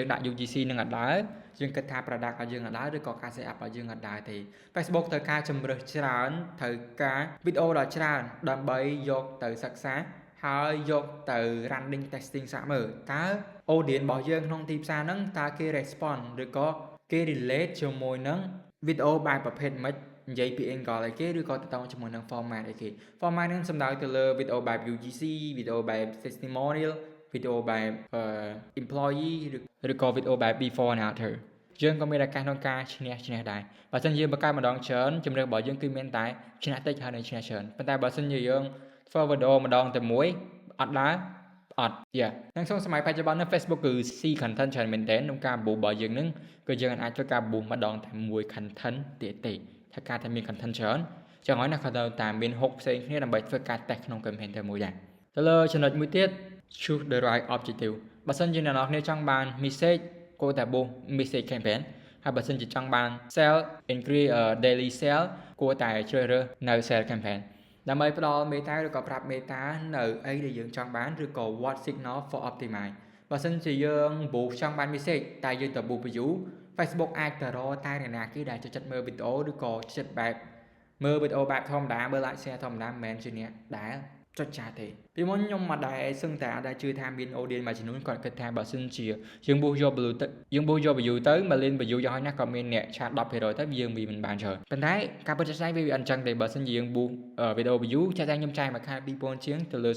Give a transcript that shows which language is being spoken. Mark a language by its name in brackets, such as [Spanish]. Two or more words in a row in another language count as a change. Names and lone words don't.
[Khmer] ដាក់ UGC នឹងអត់ដើរយើងគិតថា product របស់យើងអត់ដើរឬក៏ការ [English] set up [Khmer] របស់យើងអត់ដើរទេ Facebook ត្រូវការជំរើសច្រើនត្រូវការវីដេអូដ៏ច្រើនដើម្បីយក ទៅសិក្សាហើយយកទៅ [English] running testing [Khmer] សាកមើលតើ audience របស់យើងក្នុងទីផ្សារហ្នឹងតើគេ respond ឬក៏គេ relate ជាមួយនឹងវីដេអូបែបប្រភេទម៉េចនិយាយពី angle អីគេឬក៏ទៅជាមួយនឹង format អីគេ format ហ្នឹងសំដៅទៅលើវីដេអូបែប UGC វីដេអូបែប testimonial វីដេអូបែប employee ឬក៏វីដេអូបែប [English] before and after [Khmer] យើងក៏មានឱកាសក្នុងការឈ្នះដែរបើមិនយើងបង្កើតម្ដងច្រើនជំរឿនរបស់យើងគឺមានតែឈ្នះតិចហើយនឹងឈ្នះច្រើនប៉ុន្តែបើមិនយើងធ្វើវីដេ អូម្ដងតែមួយអត់ដើរអត់នៅក្នុងសម័យបច្ចុប្បន្ន Facebook គឺ [English] see content [Khmer] ច្រើនមែនទែនក្នុងការ boost របស់យើងនឹងគឺយើងអាចធ្វើការ boost ម្ដងតែមួយ content ទេថាការតែមាន content ច្រើនចឹងហើយណាគាត់តែមាន hook ផ្សេងគ្នាដើម្បីធ្វើការ test ក្នុង campaign តែមួយដែរទៅលើចំណុចមួយទៀត [English] choose the right objective [Khmer] បើសិនជាអ្នកនរគ្នាចង់បាន message គួរតែ [English] boost message campaign [Khmer] ហើយបើសិនជាចង់បាន [English] sell increase daily sell [Khmer] គួរតែជ្រើសរើសនៅ [English] sell campaign [Khmer] ដើម្បីផ្ដល់ meta ឬក៏ប្រាប់ meta នៅអីដែលយើងចង់បានឬក៏ [English] what signal for optimize [Khmer] បើសិនជាយើង boost ចង់បាន message តែយើងទៅ [English] boost view [Khmer] Facebook អាចទៅរកតែអ្នកណាគេដែលចូលចិត្តមើលវីដេអូឬក៏ចិត្តបែបមើលវីដេអូបែបធម្មតាមើល [English] like share [Khmer] ធម្មតាមិនមែនជាអ្នកដែលចុចចាស់ទេពីមុនខ្ញុំមិនដែលសឹងតែអត់ដែលជឿថាមាន audience មួយចំនួនគាត់គិតថាបើសិនជាយើង boost យក view ទៅយើង boost យក view ទៅ1លាន view យ៉ាងហោចណាស់ក៏មានអ្នកឆាត 10% ទៅយើងវាមិនបានច្រើនប៉ុន្តែការពិតជាស្ដែងវាអត់ចឹងទេបើសិនជាយើង boost វីដេអូ view ចាស់តែខ្ញុំចាយមួយខែ 2000 ជាងទៅលើ